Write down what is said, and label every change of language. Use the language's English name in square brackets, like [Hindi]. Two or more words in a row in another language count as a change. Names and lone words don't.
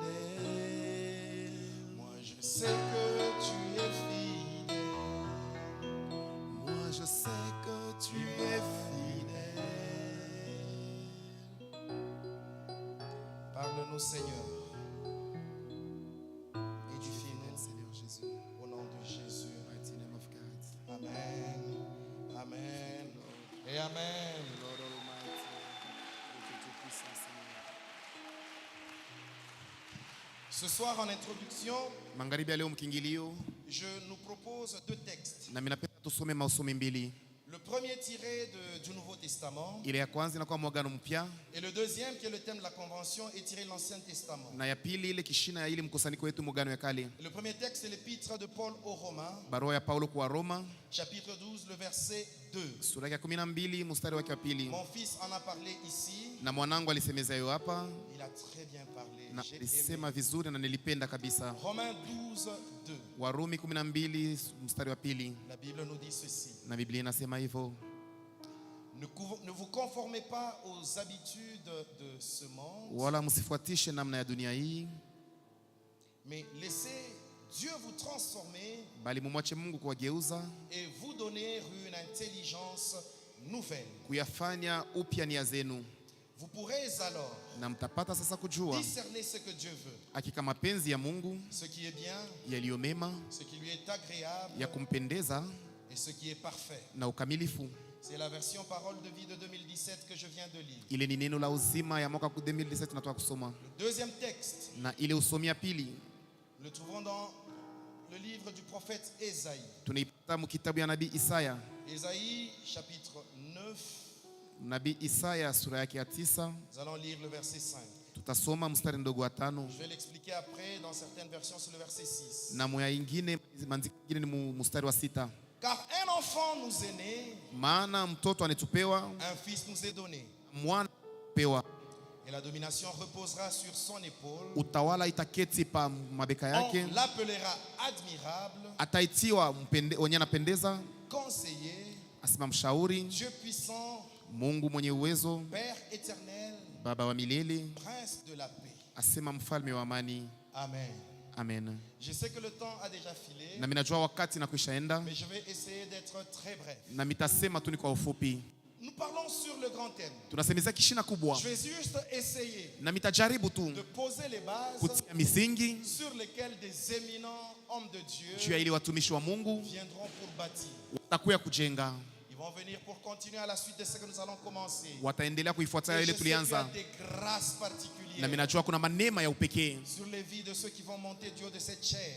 [French] Moi je sais que tu es fidèle. Moi je sais que tu es fidèle. Parle-nous Seigneur. Et du fidèle Seigneur Jésus. Au nom de Jésus. [English] Mighty name of God. Amen. Amen. [French] Et Amen. [English] Lord Almighty, [French] que tu puisses, Seigneur. Ce soir en introduction, [Swahili] Magharibi ya leo mkingilio, [French] je nous propose deux textes. [Swahili] na minapenda tusome masomo mbili. [French] Le premier tiré du Nouveau Testament [Swahili] Ile ya kwanza inakuwa mwagano mpya, [French] et le deuxième qui est le thème de la convention est tiré de l'Ancien Testament. [Swahili] na ya pili ile kishina ya ile mkusanyiko wetu mwagano ya kale. [French] Le premier texte est l'épître de Paul aux Romains, [Swahili] Barua ya Paulo kwa Roma, [French] chapitre 12, le verset 2. [Swahili] sura ya 12 mstari wake wa pili. [French] Mon fils en a parlé ici, [Swahili] Na mwanangu alisemeza hiyo hapa, [French] il a très bien parlé. [Swahili] na [French] J'ai [Swahili] alisema [French] aimé. [Swahili] vizuri na nilipenda kabisa. [French] Romains 12, 2. [Swahili] Warumi 12 mstari wa pili, [French] La Bible nous dit ceci. [Swahili] na Biblia inasema hivyo: [French] Ne vous conformez pas aux habitudes de ce monde, [Swahili] wala msifuatishe namna ya dunia hii, [French] mais laissez Dieu vous transformer [Swahili] bali mumwache Mungu kuwageuza, [French] et vous donner une intelligence nouvelle. [Swahili] kuyafanya upya nia zenu, [French] Vous pourrez alors [Swahili] na mtapata sasa kujua [French] discerner ce que Dieu veut, [Swahili] hakika mapenzi ya Mungu [French] ce qui est bien, [Swahili] yaliyo mema, [French] ce qui lui est agréable [Swahili] ya kumpendeza [French] et ce qui est parfait. [Swahili] na ukamilifu. [French] C'est la version Parole de vie de 2017 que je viens de lire. [Swahili] Ile ni neno la uzima ya mwaka 2017 tunatoka kusoma, [French] Le deuxième texte, [Swahili] na ile usomi ya pili [French] le trouvons dans le livre du prophète Ésaïe. [Swahili] tunaipata mkitabu ya nabii Isaya. [French] Ésaïe chapitre 9, [Swahili] Nabii Isaya sura yake ya 9, [French] nous allons lire le verset 5. [Swahili] Tutasoma mstari ndogo wa 5. [French] Je vais l'expliquer après dans certaines versions sur le verset 6. [Swahili] Na moya ingine maandiko ingine ni mstari wa 6. [French] Car un enfant nous est né, [Swahili] maana mtoto anetupewa, [French] un fils nous est donné. [Swahili] Mwana pewa. [French] Et la domination reposera sur son épaule. [Swahili] Utawala itaketi pa mabeka yake. [French] On l'appellera admirable. [Swahili] Ataitiwa mwenye anapendeza. [French] Conseiller. [Swahili] Asema mshauri. [French] Dieu puissant. [Swahili] Mungu mwenye uwezo. [French] Père éternel. [Swahili] Baba wa milele. [French] Prince de la paix. [Swahili] Asema mfalme wa amani. Amen. Amen. [French] Je sais que le temps a déjà filé. [Swahili] Na minajua wakati na kuishaenda. [French] Mais je vais essayer d'être très bref. [Swahili] Na mitasema tu ni kwa ufupi. [French] Nous parlons sur le grand thème. [Swahili] Tunasemeza kishina kubwa. [French] Je vais juste essayer de poser les bases sur lesquelles des éminents hommes de Dieu viendront pour bâtir. Ils vont venir pour continuer à la suite de ce que nous allons commencer. Et je sais qu'il y a des grâces particulières sur les vies de ceux qui vont monter du haut de cette chair.